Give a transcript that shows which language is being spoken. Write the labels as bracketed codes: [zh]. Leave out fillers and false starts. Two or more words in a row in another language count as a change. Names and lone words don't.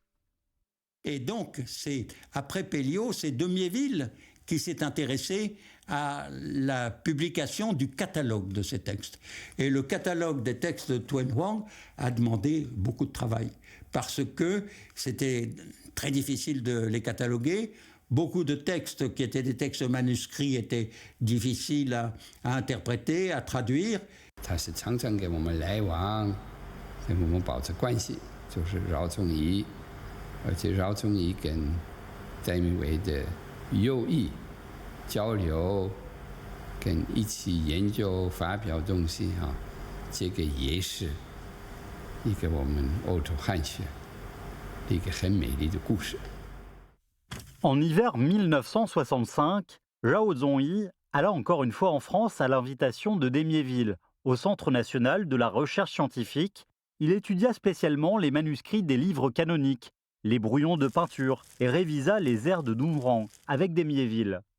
[fr] Et donc, après Pelliot, c'est d'Émiéville qui s'est intéressé à la publication du catalogue de ces textes. Et le catalogue des textes de Tuan Huang a demandé beaucoup de travail, parce que c'était très difficile de les cataloguer. Beaucoup de textes qui étates des textes manuscrits étaient difficiles à interpréter, à traduire. [zh] 他是常常跟我们来往，跟我们保持关系，就是饶宗颐，而且饶宗颐跟戴明维的友谊交流，跟一起研究发表东西啊，这个也是一个我们欧洲汉学一个很美丽的故事。 [fr] En hiver 1965, Zhao Zongyi alla encore une fois en France à l'invitation de Démiéville, au Centre national de la recherche scientifique. Il étudia spécialement les manuscrits des livres canoniques, les brouillons de peinture et révisa les airs de Dunhuang avec Démiéville.